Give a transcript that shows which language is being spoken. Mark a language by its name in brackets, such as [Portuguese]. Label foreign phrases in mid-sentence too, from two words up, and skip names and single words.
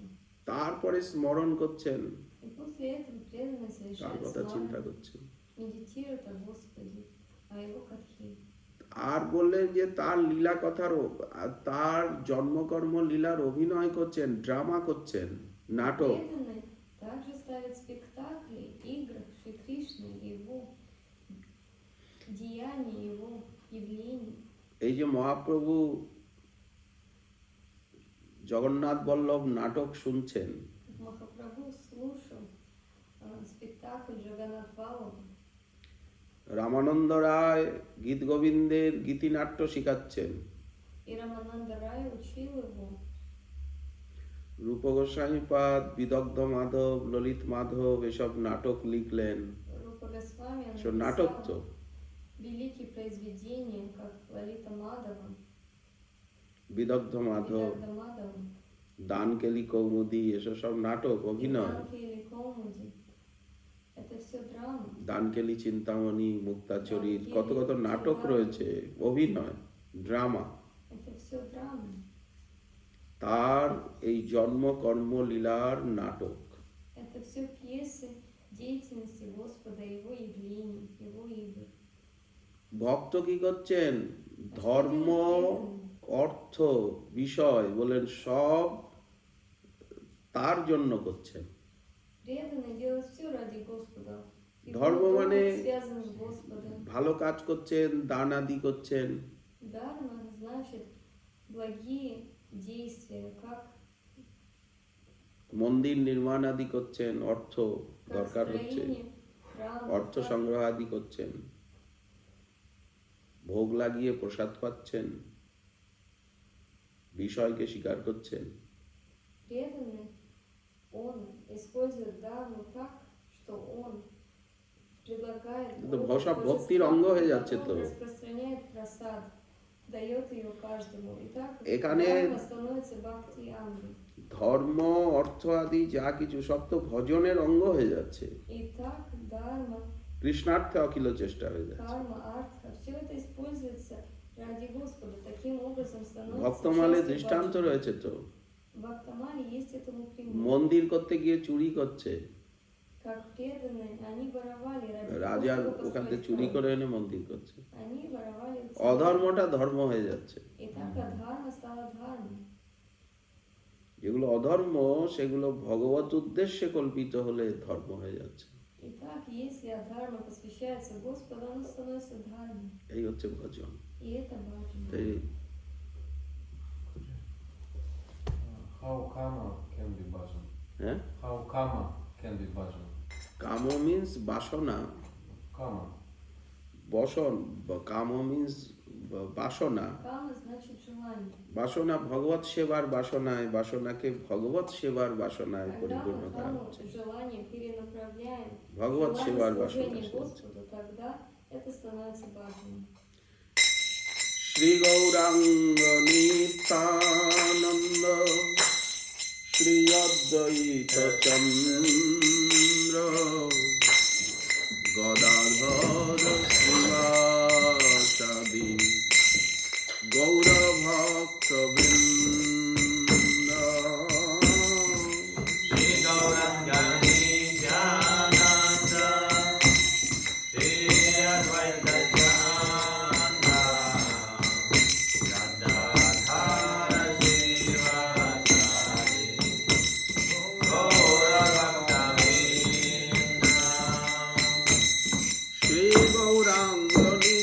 [Bangla] তারপরে স্মরণ করছেন, [Russian] И после этого преданные [Bangla] তার [Russian] совершают [Bangla] কথা চিন্তা [Russian] смару, [Bangla] করছেন। [Russian] медитируют о Господе, о Его катхе. [Bangla] আর বললেন যে তার লীলা কথার তার জন্মকর্ম লীলার অভিনয় করছেন, ড্রামা করছেন, নাটক। [Russian] Преданные также ставят спектакли, игры Шри Кришны, Его деяния, Его явления. [Bangla] এই যে মহাপ্রভু জগন্নাথ বল্লভ নাটক শুনছেন, [Russian] Махапрабху слушал спектакль Джаганнат Валлабха. [Bangla] রামানন্দ রায় গীত গোবিন্দের গীতিনাট্য শিখাচ্ছেন, [Russian] И Рамананда Рай учил его. [Bangla] রূপ গোস্বামীপাদ বিদগ্ধ মাধব, ললিত মাধব এসব নাটক লিখলেন। [Russian] Рупа Госвами [Bangla] সব নাটক তো, [Russian] написал великие произведения, как Лалита Мадава, [Bangla] বিদগ্ধ মাধব, [Russian] Видагда Мадава, [Bangla] দানকেলি কৌমুদি, এসব সব নাটক, অভিনয়। [Russian] Иданки или Каумуди. Это все драма. [Bangla] দানকেলি চিন্তামণি, মুক্তাচরিত, কত কত নাটক রয়েছে, অভিনয়, ড্রামা। [Russian] Это все драма. [Bangla] তার এই জন্ম কর্ম লীলার নাটক। [Russian] Это все пьесы деятельности Господа, Его явлений, Его игр. [Bangla] ভক্ত কি করছেন? ধর্ম, অর্থ, বিষয় বলেন সব তার জন্য করছেন। [Russian] Преданные делают все ради Господа. И [Bangla] ধর্ম [Russian] долг [Bangla] মানে [Russian] связан с Господом. [Bangla] ভালো কাজ করছেন, দান আদি করছেন। [Russian] Дарма значит благие действия, как [Bangla] মন্দির নির্মাণ আদি করছেন, অর্থ দরকার হচ্ছে, [Russian] строение храма, [Bangla] অর্থ সংগ্রহ আদি করছেন, ভোগ লাগিয়ে প্রসাদ পাচ্ছেন, বিষয়কে স্বীকার করছেন। [Russian] преданный, он использует дарму так, что он предлагает Это Богу [Bangla] সব ভক্তির [Russian] божества, [Bangla] অঙ্গ হয়ে যাচ্ছে [Russian] он [Bangla] তো। [Russian] распространяет просад, дает ее каждому. И так [Bangla] এখানে [Russian] дарма становится бхакти ангел. [Bangla] ধর্ম, অর্থ আদি যা কিছু সব তো ভজনের অঙ্গ হয়ে যাচ্ছে, [Russian] И так дарма, [Bangla] কৃষ্ণার্থে অখিল চেষ্টা হয়ে যাচ্ছে। [Russian] карма, артха, все это используется ради Господа. Таким образом становится [Bangla] ভক্তমালে [Russian] частью [Bangla] দৃষ্টান্ত [Russian] бхакти. [Bangla] রয়েছে তো, [Russian] В Бхактамале есть этому пример. [Bangla] মন্দির করতে গিয়ে চুরি করছে, [Russian] Как преданные, они воровали ради [Bangla] রাজার [Russian] того, чтобы [Bangla] ওখান থেকে [Russian] построить [Bangla] চুরি [Russian] храм. [Bangla] করে এনে মন্দির করছে। [Russian] Они воровали у царя. [Bangla] অধর্মটা ধর্ম হয়ে যাচ্ছে। [Russian] И так адхарма стала дхармой. [Bangla] যেগুলো অধর্ম সেগুলো ভগবত উদ্দেশ্যে কল্পিত হলে ধর্ম হয়ে যাচ্ছে। [Russian] И так, если адхарма посвящается Господу, оно становится дхармой. [Bangla] এই হচ্ছে ভজন। [Russian] И это бхакти. [Bangla] এই [English] How karma can be bhajan? [Bangla] হ্যাঁ, [English] How karma can be bhajan? [Bangla] কাম মিন্স বাসনা, Karma. বসন, কাম মিন্স বাসনা। [Russian] Кама значит желание. [Bangla] বাসনা ভগবত সেবার বাসনায়, বাসনাকে ভগবত সেবার বাসনায় [Russian] Когда [Bangla] পরিপূর্ণ [Russian] мы [Bangla] করা [Russian] каму [Bangla] হচ্ছে। [Russian] желание перенаправляем в [Bangla] ভগবত সেবার [Russian] желание [Bangla] বাসনা [Russian] служения [Bangla] সেবা। [Russian] Господу, тогда это становится бхакти. [Bangla] শ্রী গৌরাঙ্গ নিত্যানন্দ শ্রী অদ্বৈত চন্দ্র গদাধর শ্রীবাসাদি গৌরভক্ত বৃন্দ। Shri Gauranga Nityananda, Shri Advaita Chanda, Gadadhara Srivasadi, Gaura Bhakta Vrinda. শ্রী গৌরাঙ্গ